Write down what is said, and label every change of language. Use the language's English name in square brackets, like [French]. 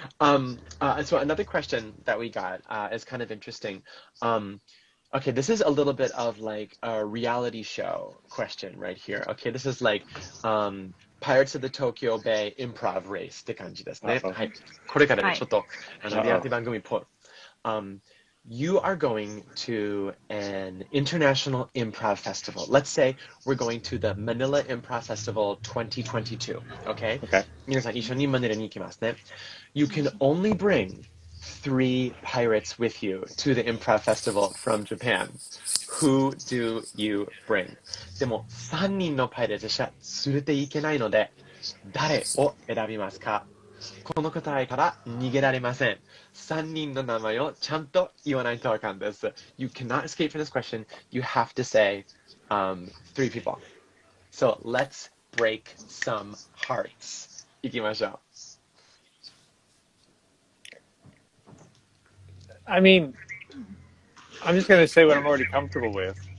[English] So another question that we got is kind of interesting. Okay, this is a little bit of like a reality show question right here. Okay, this is like Pirates of the Tokyo Bay improv race [Japanese] って感じですね。はい。これからね、ちょっとリアリティ番組っぽい。 [English] you are going to an international improv festival. Let's say we're going to the Manila Improv Festival 2022. Okay? Okay. [Japanese] 皆さん一緒にマニラに行きますね。 [English] You can only bring 3 pirates with you to the improv festival from Japan. Who do you bring? [Japanese] でも3人のパイレーツしか連れて行けないので、誰を選びますか？この答えから逃げられません。3人の名前をちゃんと言わないとあかんです。 [English] You cannot escape from this question. You have to say 3 people. So let's break some hearts. [Japanese] 行きましょう。 [English] I mean, I'm just going to say what I'm already comfortable with.